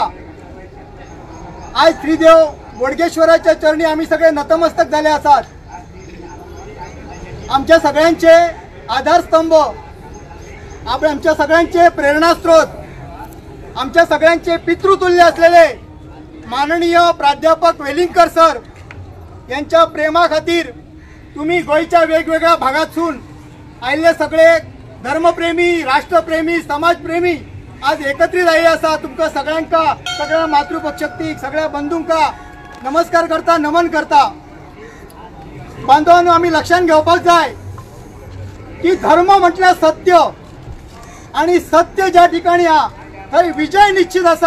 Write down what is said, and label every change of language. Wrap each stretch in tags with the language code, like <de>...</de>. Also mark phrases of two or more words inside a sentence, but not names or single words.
<mr>आज श्रीदेव बोडगेश्वराच्या चरणी आम्ही सगळे नतमस्तक झाले असतात.</mr> <kok>आमच्या सगळ्यांचे आधारस्तंभ, आमच्या सगळ्यांचे प्रेरणास्त्रोत, आमच्या सगळ्यांचे पितृतुल्य असलेले माननीय प्राध्यापक वेलिंगकर सर यांच्या प्रेमा खातीर तुम्ही गोयच्या वेगवेगळ्या भागातून आयले सगळे धर्मप्रेमी, राष्ट्रप्रेमी, समाजप्रेमी आज एकत्रित आयले आसा. तुमकां सगळ्यांका, सगळ्या मातृपक्षक्तीक, सगळ्या बंधूंका नमस्कार करता, नमन करता. बांधवांनो, आम्ही लक्षात घेवपाक जाय की धर्म म्हटल्यार सत्य आणि सत्य ज्या ठिकाणी हा थंय विजय निश्चित आसा.</kok>